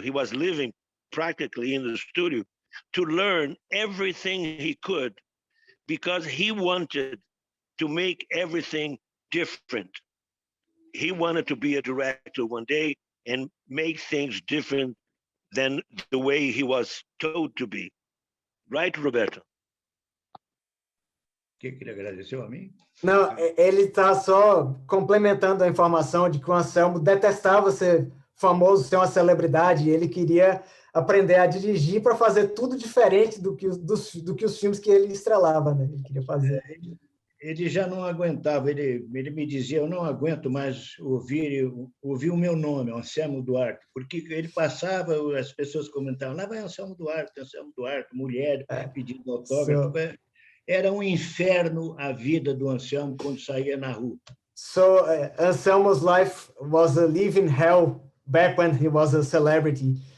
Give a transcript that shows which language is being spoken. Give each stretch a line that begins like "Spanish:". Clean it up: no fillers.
English: He was living practically in the studio to learn everything he could because he wanted to make everything different. He wanted to be a director one day and make things different than the way he was told to be. Right, Roberto?
Portuguese: Que ele agradeceu a mim? Não, ele está só complementando a informação de que o Anselmo detestava ser famoso, ser uma celebridade, e ele queria aprender a dirigir para fazer tudo diferente do que os filmes que ele estrelava, né? Ele queria fazer. Ele já não aguentava, ele me dizia, eu não aguento mais ouvir o meu nome, Anselmo Duarte, porque ele passava, as pessoas comentavam, lá vai Anselmo Duarte, mulher pedindo autógrafo. Era um inferno a vida do Anselmo quando saía na rua.
English: So Anselmo's life was a living hell back when he was a celebrity.